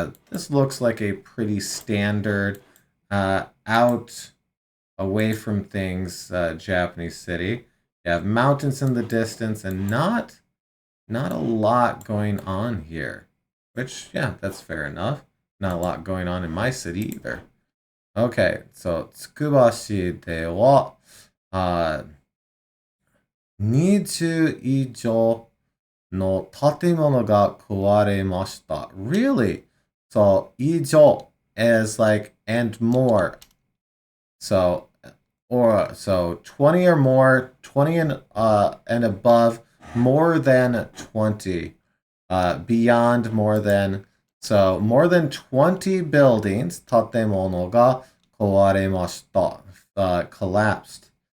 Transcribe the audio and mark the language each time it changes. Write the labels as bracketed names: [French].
[English] This looks like a pretty standard out away from things Japanese city. You have mountains in the distance and not a lot going on here. Which, yeah, that's fair enough. Not a lot going on in my city either. Okay, so [Japanese] Tsukubashi de wa 20以上の建物が壊れました. [English] Really? So, 以上 is like and more. So 20 or more, 20 and above, more than 20, beyond more than, so more than 20 buildings, [Japanese] 建物が壊れました, [English] collapsed.